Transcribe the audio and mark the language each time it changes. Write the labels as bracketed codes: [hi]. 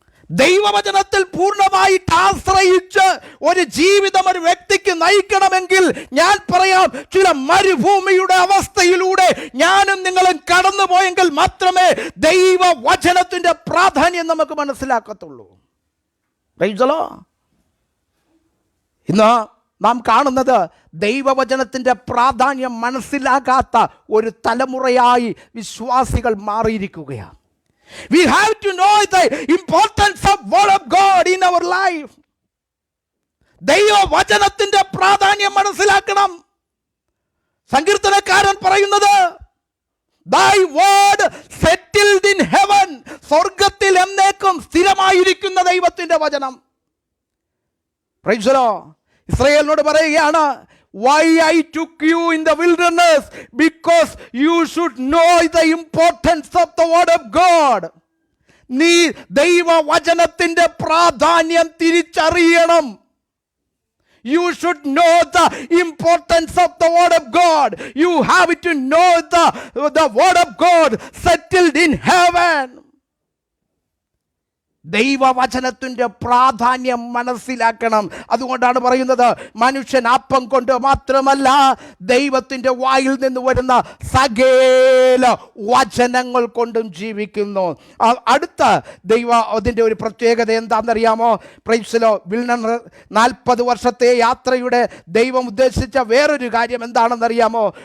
[ml] ദൈവവചനത്തിൽ പൂർണ്ണമായിട്ട് ആശ്രയിച്ച് ഒരു ജീവിതം ഒരു വ്യക്തിക്ക് നയിക്കണമെങ്കിൽ ഞാൻ പറയാം, ചില മരുഭൂമിയുടെ അവസ്ഥയിലൂടെ ഞാനും നിങ്ങളും കടന്നു പോയെങ്കിൽ മാത്രമേ ദൈവവചനത്തിൻ്റെ പ്രാധാന്യം നമുക്ക് മനസ്സിലാക്കത്തുള്ളൂ. ഇന്ന് നാം കാണുന്നത് ദൈവവചനത്തിൻ്റെ പ്രാധാന്യം മനസ്സിലാക്കാത്ത ഒരു തലമുറയായി വിശ്വാസികൾ മാറിയിരിക്കുകയാണ്. [en] We have to know the importance of word of God in our life. [ml] ദൈവവചനത്തിന്റെ പ്രാധാന്യം മനസ്സിലാക്കണം. സങ്കീർത്തനക്കാരൻ പറയുന്നത്, [en] Thy word settled in heaven. [ml] സ്വർഗത്തിൽ എന്നേക്കും സ്ഥിരമായിരിക്കുന്ന ദൈവത്തിന്റെ വചനം. [en] Praise the Lord. [ml] ഇസ്രായേലിനോട് പറയുകയാണ്, [en] Why I took you in the wilderness? Because you should know the importance of the word of God. [ml] നീ ദൈവവചനത്തിന്റെ പ്രാധാന്യം തിരിച്ചറിയണം. [en] You should know the importance of the word of God. You have to know the word of God settled in heaven. [ml] ദൈവവചനത്തിൻ്റെ പ്രാധാന്യം മനസ്സിലാക്കണം. അതുകൊണ്ടാണ് പറയുന്നത്, മനുഷ്യൻ അപ്പം കൊണ്ട് മാത്രമല്ല ദൈവത്തിൻ്റെ വായിൽ നിന്ന് വരുന്ന സകല വചനങ്ങൾ കൊണ്ടും ജീവിക്കുന്നു. അടുത്ത അതിൻ്റെ ഒരു പ്രത്യേകത എന്താണെന്നറിയാമോ? പ്രൈസ്ലോ 40 വർഷത്തെ യാത്രയുടെ ദൈവം ഉദ്ദേശിച്ച വേറൊരു കാര്യം എന്താണെന്നറിയാമോ?